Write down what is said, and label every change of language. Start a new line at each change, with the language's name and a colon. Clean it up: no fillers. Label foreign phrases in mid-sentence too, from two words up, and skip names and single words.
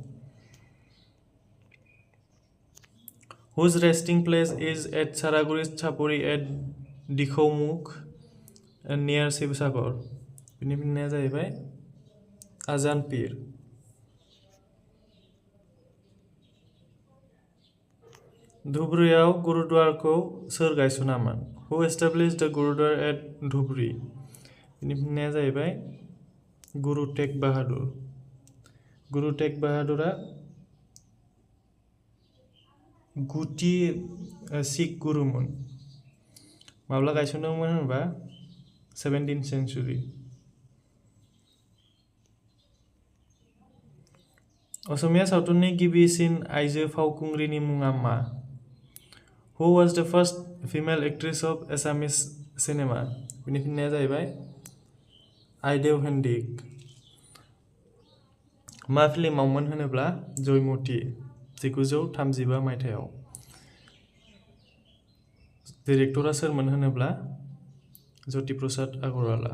English: Whose resting place is at Saraguri Chapuri at Dikhoumukh near Shivsagar?
Bodo: बेनि फिननाया जाहैबाय आजान पीर। धुबरीयाव गुरुद्वारखौ सोर गायसनामोन?
English: Who established the Gurudwara at Dhubri?
Bodo: बेनि फिननाया जाहैबाय गुरु तेग बाहादुर। गुरु तेग बाहादुरा गुथि सिख गुरुमोन। माब्ला गायसनदोंमोन होनबा 17th सेन्चुरि। असमिया सावथुननि गिबिसिन आइजो फावखुंग्रिनि मुङा मा?
English: Who was the first female actress of Assamese cinema?
Bodo: बेनि फिननाया जाहैबाय आइदेव हेन्डिक। मा फिल्मावमोन होनोब्ला जयमती 1935 मायथाइयाव। डिरेक्टरा सोरमोन होनोब्ला ज्योति प्रसाद आगरवाला।